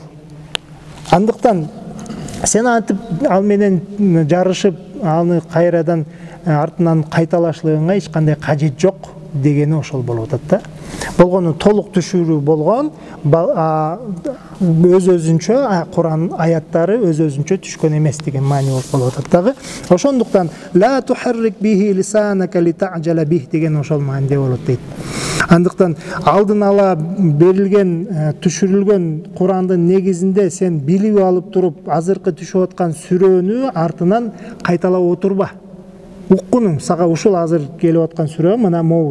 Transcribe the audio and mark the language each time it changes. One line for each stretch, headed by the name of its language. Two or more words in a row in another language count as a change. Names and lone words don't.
Kyrgyz: Андыктан сен антип ал менен жарышып, аны кайрадан артынан кайталашлыгыңа эч кандай кажет жок дегени ошол болуп атат да. Болгону толук түшүрүү болгон, өз-өзүнчө Куран аяттары өз-өзүнчө түшкөн эмес деген маани болуп атат дагы. Ошондуктан
Arabic: لا تحرك به لسانك لتعجل به
Kyrgyz: деген ошол мааниде болот дейт. Андыктан алдын ала берилген, түшүрүлгөн Курандын негизинде сен билип алып туруп, азыркы түшүп аткан сүрөнү артынан кайталап отурба. Уккунуң, сага ушул азыр келип аткан сүрө мына могул.